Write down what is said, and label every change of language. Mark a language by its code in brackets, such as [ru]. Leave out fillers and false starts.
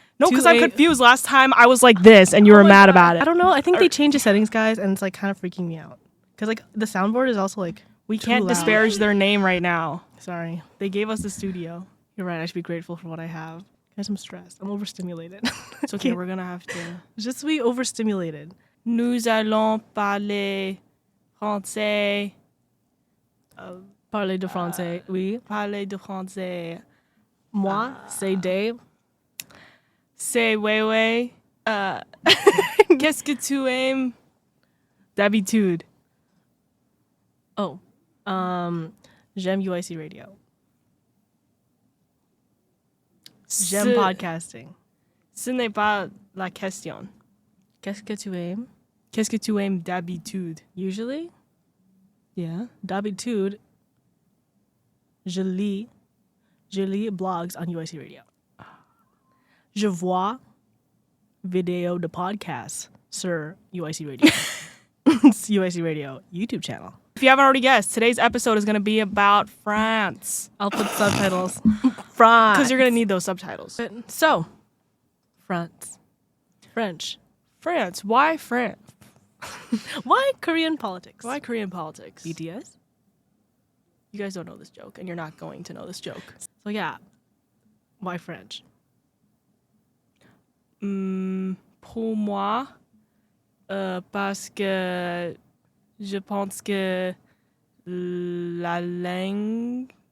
[en] No, because I'm confused. Last time I was like this and you were mad about it. I don't know. I think they changed the settings, guys, and it's like kind of freaking me out. Because like the soundboard is also like we can't disparage their name right now. Sorry. They gave us the studio. You're right. I should be grateful for what I have. Guys, I'm stressed. I'm overstimulated. It's okay. We're going to have to. [fr] Je suis overstimulated. Nous allons parler français. Parler de français, oui. Parler de français. Moi, c'est Dave. C'est Wei Wei. Qu'est-ce que tu aimes d'habitude? Oh, j'aime UIC radio. J'aime podcasting. Ce n'est pas la question. Qu'est-ce que tu aimes? Qu'est-ce que tu aimes d'habitude? [en] Usually? Yeah. [fr] D'habitude, je lis blogs on UIC radio. Je vois vidéos de podcasts sur UIC radio. [en] It's UIC radio YouTube channel. If you haven't already guessed, today's episode is going to be about France. I'll put subtitles. France. Because you're going to need those subtitles. So, France. French. France. Why France? Why Korean politics? Why Korean politics? BTS? You guys don't know this joke, and you're not going to know this joke. So yeah, why French? [fr] Pour moi, parce que je pense que la langue.